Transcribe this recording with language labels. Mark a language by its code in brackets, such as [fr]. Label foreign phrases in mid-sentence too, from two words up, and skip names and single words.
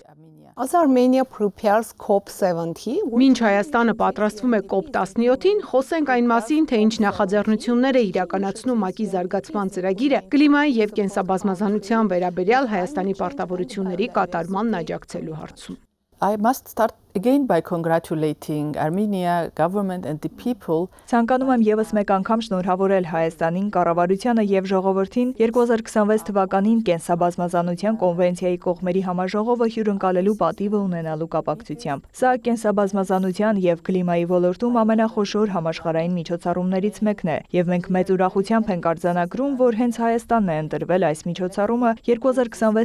[en] As Armenia prepares COP70, [hy] Մինչ Հայաստանը պատրաստվում է COP17-ին, խոսենք այն մասին, թե ինչ նախաձեռնություններ է իրականացնում ՄԱԿ-ի զարգացման ծրագիրը կլիմայի եւ կենսաբազմազանության վերաբերյալ Հայաստանի պարտավորությունների կատարմանն աջակցելու հարցում։ [en] I must start again by congratulating Armenia government and the people. [hy] Ցանկանում եմ եւս մեկ անգամ շնորհավորել Հայաստանին, կառավարությանը եւ ժողովրդին 2026 թվականին կենսաբազմազանության կոնվենցիայի կողմերի համաժողովը հյուրընկալելու պատիվը ունենալու կապակցությամբ։ Սա կենսաբազմազանության եւ կլիմայի ոլորտում ամենախոշոր համաշխարհային միջոցառումներից մեկն է, եւ մենք մեծ ուրախությամբ ենք արձանագրում, որ հենց Հայաստանն է ընտրվել այս միջոցառումը 2026